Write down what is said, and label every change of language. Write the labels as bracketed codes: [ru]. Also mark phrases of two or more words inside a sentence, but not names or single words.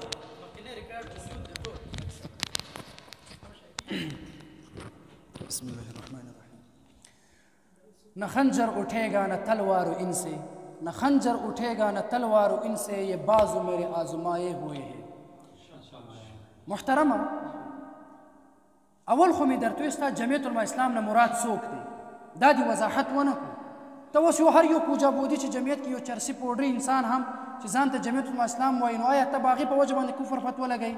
[ar] بسم الله الرحمن الرحیم. [ur] نہ خنجر اٹھے گا نہ تلوار و ان سے، نہ خنجر اٹھے گا نہ تلوار و ان سے، یہ بازو میرے آزمائے ہوئے ہیں. [ps] محترمه، اول خو مې درته وایي ستا جمعیت علما اسلام نه مراد څوک دی، دا دې وضاحت ونه کړو. ته اوس یو هر یو پوجا بودي چې جمعیت کې یو چرسي پوډري انسان هم چې ځان ته جمعیت علما اسلام وایي، نو آیا ته به هغې په وجه باندې کفر فتوه لګوي؟